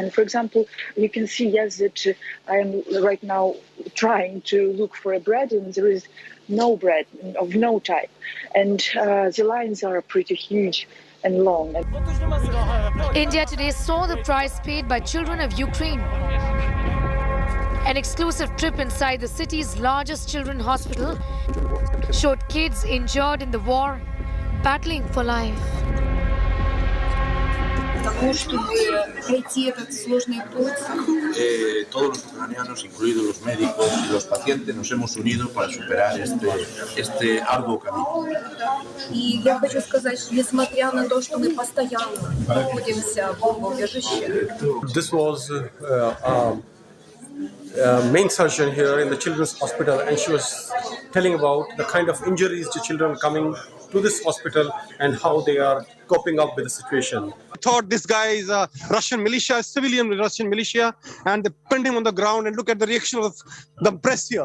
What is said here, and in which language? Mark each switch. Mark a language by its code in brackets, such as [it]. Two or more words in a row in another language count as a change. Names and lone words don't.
[en] And for example, you can see, yes, that I am right now trying to look for a bread, and there is no bread of no type, and the lines are pretty huge and long. India today saw the price paid by children of Ukraine. An exclusive trip inside the city's largest children's hospital showed kids injured in the war, battling for life. [es] Todos los ucranianos, incluidos los médicos y los pacientes, nos hemos unido para superar este arduo camino. [ru] И я хочу сказать, что несмотря на то, что мы постоянно находимся в бомбоубежище. [en] This was main surgeon here in the children's hospital, and she was telling about the kind of injuries the children coming to this hospital and how they are coping up with the situation. I thought this guy is a Russian militia, civilian Russian militia, and they pinned him on the ground, and look at the reaction of the press here.